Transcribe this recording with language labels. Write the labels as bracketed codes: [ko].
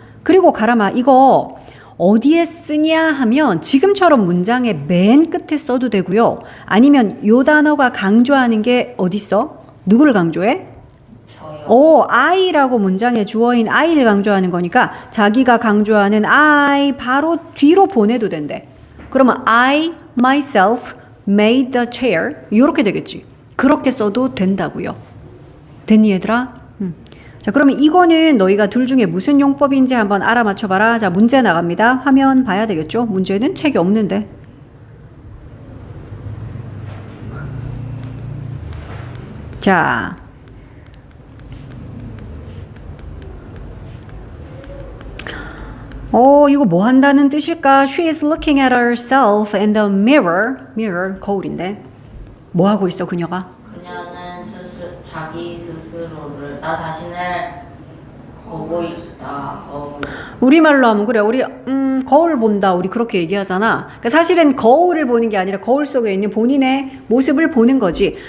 [ko] 그리고 가람아, 이거 어디에 쓰냐 하면 지금처럼 문장의 맨 끝에 써도 되고요. 아니면 요 단어가 강조하는 게 어디 있어? 누구를 강조해? 저요. I라고 문장의 주어인 I를 강조하는 거니까 자기가 강조하는 I 바로 뒤로 보내도 된대. 그러면 [en] I myself made the chair [ko] 이렇게 되겠지. 그렇게 써도 된다고요. 됐니 얘들아? 자, 그러면 이거는 너희가 둘 중에 무슨 용법인지 한번 알아맞혀봐라. 자, 문제 나갑니다. 화면 봐야 되겠죠? 문제는 책이 없는데. 자, 이거 뭐 한다는 뜻일까? [en] She is looking at herself in the mirror. [ko] mirror, 거울인데. 뭐 하고 있어, 그녀가? 그녀는 자기 스스로를, 나 자신을 보고 있다. 우리말로 하면 그래. 우리 거울 본다. 우리 그렇게 얘기하잖아. 그러니까 사실은 거울을 보는 게 아니라 거울 속에 있는 본인의 모습을 보는 거지.